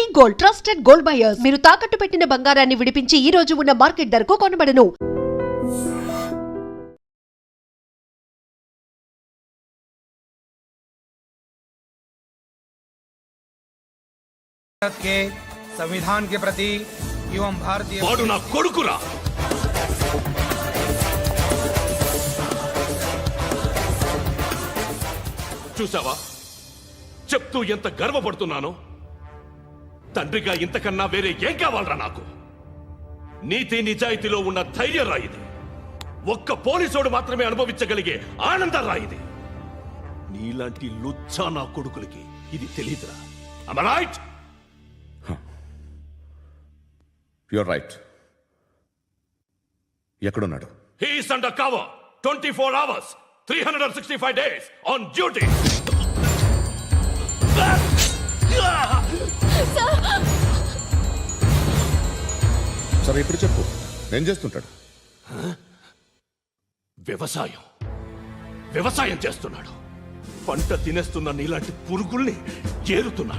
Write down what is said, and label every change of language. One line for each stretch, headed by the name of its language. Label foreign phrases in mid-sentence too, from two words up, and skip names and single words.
English: Gold, trusted gold buyers.
Telugu: మీరు తాకట్టు పెట్టిన బంగారాన్ని విడిపించి ఈ రోజు ఉన్న మార్కెట్ ధరకు కొనబడను.
Hindi: भारत के संविधान के प्रति एवं भारतीय
Telugu: వాడు నా కొడుకురా. చూసావా చెప్తూ ఎంత గర్వపడుతున్నానో. తండ్రిగా ఇంతకన్నా వేరే ఏం కావాలరా నాకు? నీతి నిజాయితీలో ఉన్న ధైర్యం రా ఇది. ఒక్క పోలీసోడు మాత్రమే అనుభవించగలిగే ఆనందం రా ఇది. నీలాంటి లుచ్చా నా కొడుకులకి ఇది తెలీదురా.
English: Am I right? You're right.
Telugu: ఎక్కడున్నాడు?
English: He is under cover 24 hours 365 days on duty.
Telugu: సరే ఇప్పుడు చెప్పు, ఏం చేస్తుంటాడు? వ్యవసాయం చేస్తున్నాడు. పంట తినేస్తున్న నీలాంటి పురుగుల్ని ఏరుతున్నాడు.